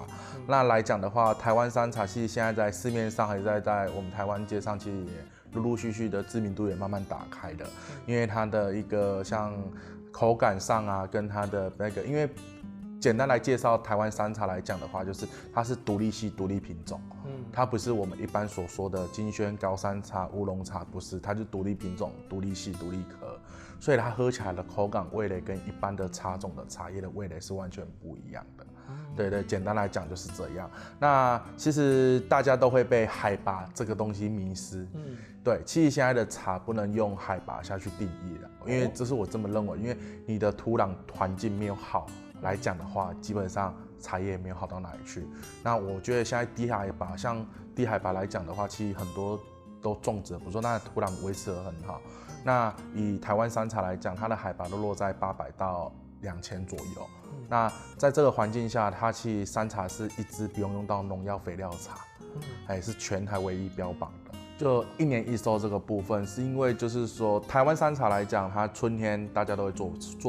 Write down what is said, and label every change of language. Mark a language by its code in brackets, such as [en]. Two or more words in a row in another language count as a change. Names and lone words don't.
[zh] 那來講的話，台灣山茶其實現在在市面上，還是在我們台灣街上，其實也陸陸續續的知名度也慢慢打開的。因為它的一個像口感上啊，跟它的那個，因為簡單來介紹台灣山茶來講的話，就是它是獨立系、獨立品種，它不是我們一般所說的金萱、高山茶、烏龍茶，不是，它就獨立品種、獨立系、獨立科，所以它喝起來的口感、味蕾跟一般的茶種的茶葉的味蕾是完全不一樣的。對，簡單來講就是這樣。那其實大家都會被海拔這個東西迷失，對，其實現在的茶不能用海拔下去定義的，因為這是我這麼認為，因為你的土壤環境沒有好來講的話，基本上茶葉也沒有好到哪裡去。那我覺得現在低海拔，像低海拔來講的話，其實很多都種植得不錯，那土壤維持得很好。那以台灣山茶來講，它的海拔都落在800到2000左右。那在這個環境下，它其實山茶是一支不用到農藥肥料的茶，是全台唯一標榜的。就1年1收這個部分，是因為就是說台灣山茶來講，它春天大家都會做